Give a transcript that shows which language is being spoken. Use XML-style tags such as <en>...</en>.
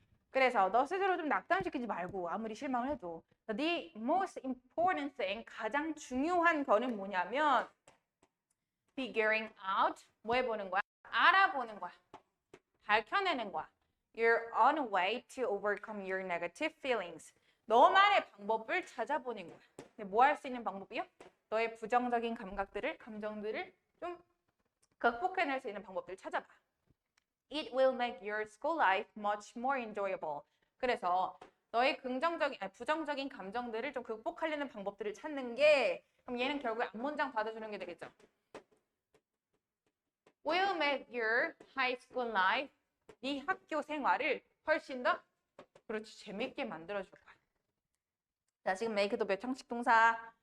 <ko>그래서 너 스스로 좀 낙담시키지 말고 아무리 실망을 해도</ko> <en>the most important thing</en> <ko>가장 중요한 거는 뭐냐면 figuring out 뭐 해보는 거야? 알아보는 거야. 밝혀내는 거야.</ko> <en>You're on a way to overcome your negative feelings.</en> <ko>너만의 방법을 찾아보는 거야. 근데 뭐 할 수 있는 방법이요? 너의 부정적인 감정들을 좀 극복해낼 수 있는 방법들을 찾아봐.</ko> <en>It will make your school life much more enjoyable.</en> <ko>그래서 너의 부정적인 감정들을 좀 극복하려는 방법들을 찾는 게 그럼 얘는 결국에 앞문장 받아주는 게 되겠죠.</ko> <en>Will make your high school life</en> <ko>네 학교 생활을 훨씬 더 그렇지 재밌게 만들어줄 거야. 자, 지금 make도 몇 형식 동사</ko>